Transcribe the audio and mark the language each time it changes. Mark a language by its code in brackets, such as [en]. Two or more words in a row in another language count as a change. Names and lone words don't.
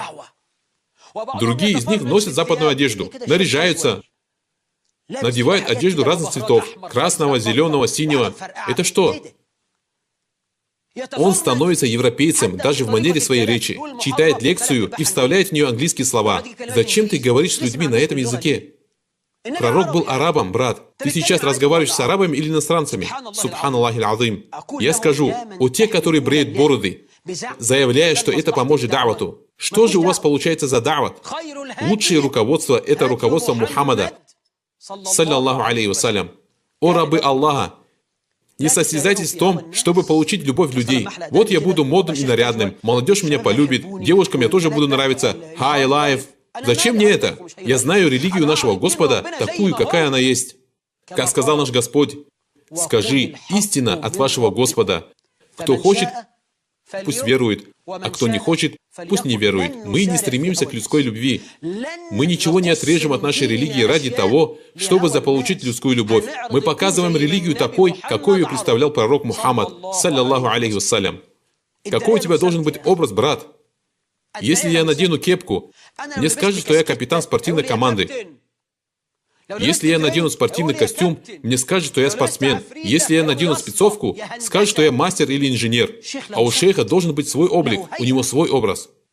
[ru] Другие из них носят западную одежду, наряжаются, надевают одежду разных цветов: красного, зеленого, синего. Это что? Он становится европейцем даже в манере своей речи, читает лекцию и вставляет в нее английские слова. Зачем ты говоришь с людьми на этом языке? Пророк был арабом, брат. Ты сейчас разговариваешь с арабами или иностранцами? [ar] سبحان الله العظيم. [ru] Я скажу, у тех, которые бреют бороды, заявляя, что это поможет давату. Что же у вас получается за дават? Лучшее руководство – это руководство Мухаммада, [ar] صلى الله عليه وسلم. [ru] О рабы Аллаха, не состязайтесь в том, чтобы получить любовь людей. Вот я буду модным и нарядным, молодежь меня полюбит, девушкам я тоже буду нравиться. [en] High life. [ru] Зачем мне это? Я знаю религию нашего Господа, такую, какая она есть. Как сказал наш Господь: скажи, истина от вашего Господа. Кто хочет, пусть верует, а кто не хочет, пусть не верует. Мы не стремимся к людской любви. Мы ничего не отрежем от нашей религии ради того, чтобы заполучить людскую любовь. Мы показываем религию такой, какой ее представлял пророк Мухаммад, [ar] صلى الله عليه وسلم. [ru] Какой у тебя должен быть образ, брат? Если я надену кепку, мне скажут, что я капитан спортивной команды. Если я надену спортивный костюм, мне скажут, что я спортсмен. Если я надену спецовку, скажут, что я мастер или инженер. А у шейха должен быть свой облик, у него свой образ.